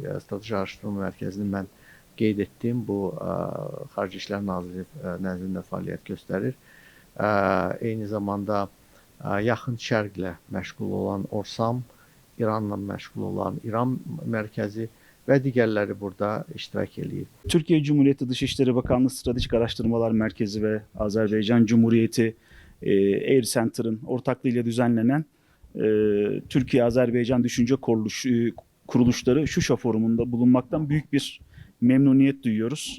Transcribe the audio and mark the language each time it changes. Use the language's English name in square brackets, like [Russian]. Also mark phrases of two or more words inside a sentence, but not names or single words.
[Azerbaijani] Strateji Araşdırma Mərkəzini mən qeyd etdim. Bu Xarici İşlər Nazirliyi nəzdində fəaliyyət göstərir. Eyni zamanda Yaxın Şərqlə məşğul olan Orsam, İranla məşğul olan İran Mərkəzi və digərləri burada iştirak edib. [Turkish] Türkiye Cumhuriyeti Dışişleri Bakanlığı Stratejik Araştırmalar Merkezi ve Azerbaycan Cumhuriyeti Air Center'ın ortaklığıyla düzenlenen Türkiye-Azerbaycan Düşünce Kuruluşları Şuşa Forumu'nda bulunmaktan büyük bir memnuniyet duyuyoruz.